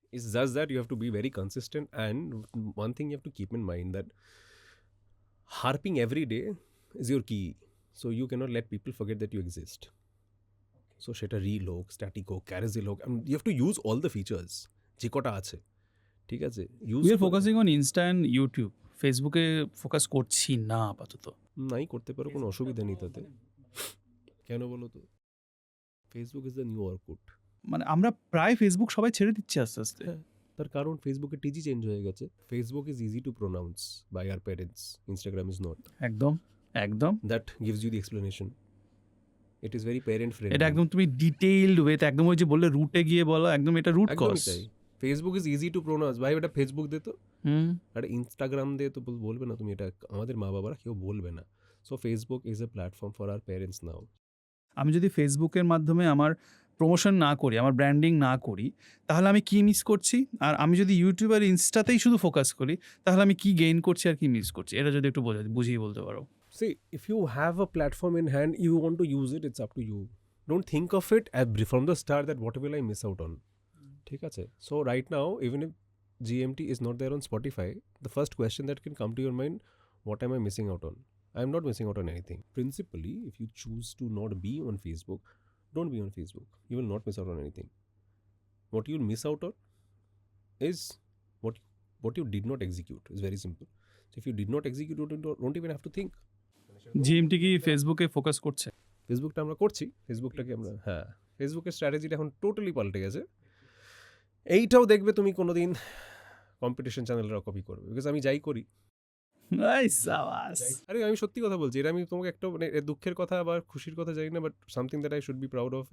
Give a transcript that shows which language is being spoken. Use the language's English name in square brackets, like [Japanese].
[English] it's just that you have to be very consistent and one thing you have to keep in mind that harping every day is your key so you cannot let people forget that you exist so [Bangla] সেটা reel হোক static হোক ক্যারেজিল হোক [English] you have to use all the features [Bangla] যে কটা আছে ঠিক আছে [English] we are focusing on insta and YouTube [Bangla] ফেসবুকে ফোকাস করছি না আপাতত নাই করতে পারো কোনো অসুবিধা নেই তাতে কেন বলো তো [English] Facebook is the new Orkut [Bangla] মানে আমরা প্রায় ফেসবুক সবাই ছেড়ে দিচ্ছি আস্তে আস্তে তার কারণ ফেসবুকের টিজি চেঞ্জ হয়ে গেছে [English] Facebook is easy to pronounce by our parents Instagram is not [Bangla] একদম [English] that gives you the explanation it is very parent friendly [Bangla] এটা একদম তুমি ডিটেইলড ওয়েতে একদম ওই যে বললে রুটে গিয়ে বলো একদম এটা root cause [English] Facebook is easy to pronounce [Bangla] ভাই এটা ফেসবুক দে তো আর ইনস্টাগ্রাম দে তো বলবে না তুমি এটা আমাদের মা বাবারা কেউ বলবে না [English] so Facebook is a platform for our parents now [Bangla] আমি যদি ফেসবুকের মাধ্যমে আমার প্রমোশন না করি আমার ব্র্যান্ডিং না করি তাহলে আমি কি মিস করছি আর আমি যদি ইউটিউব আর ইনস্টাতেই শুধু ফোকাস করি তাহলে আমি কি গেইন করছি আর কি মিস করছি এটা যদি একটু বুঝিয়ে বলতে পারো [English] See, if you have a platform in hand, you want to use it, it's up to you. Don't think of it from the start that what will I miss out on. [Bangla] ঠিক আছে? [English] So right now, even if GMT is not there on Spotify, the first question that can come to your mind, what am I missing out on? I am not missing out on anything. Principally, if you choose to not be on Facebook, don't be on Facebook. You will not miss out on anything. What you'll miss out on is what you did not execute. It's very simple. So if you did not execute, don't even have to think. [Bangla] GMT কি ফেসবুকে focus করছে ফেসবুকটা আমরা করছি ফেসবুকটাকে আমরা ফেসবুকের স্ট্র্যাটেজিটা এখন totally পাল্টে গেছে এইটাও দেখবে তুমি কোনোদিন কম্পিটিশন চ্যানেলরা কপি করবে [English] because আমি যাই করি [Bangla] এই সাবাস। আরে আমি সত্যি কথা বলছি, এটা আমি তোমাকে একটা মানে এ দুঃখের কথা বা খুশির কথা জানি না, [English] But something that I should be proud of.